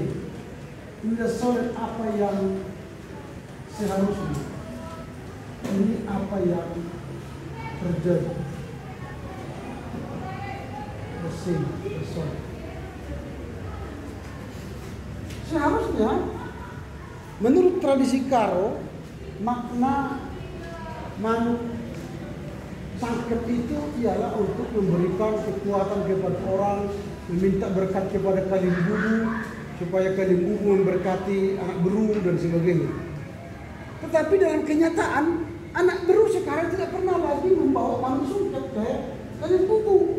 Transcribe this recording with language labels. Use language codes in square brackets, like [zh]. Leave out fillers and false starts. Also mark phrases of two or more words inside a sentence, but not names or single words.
[id] Ini [de] das solen [id] apa yang seharusnya, ini apa yang terjadi. [de] Das sein, das solen. [id] Seharusnya menurut tradisi Karo, makna manuk sangkep itu ialah untuk memberikan kekuatan kepada orang, meminta berkat kepada Kalimbubu, supaya Kalimbubu memberkati anak beru dan sebagainya. Tetapi dalam kenyataan, anak beru sekarang tidak pernah lagi membawa manuk sangkep ke Kalimbubu.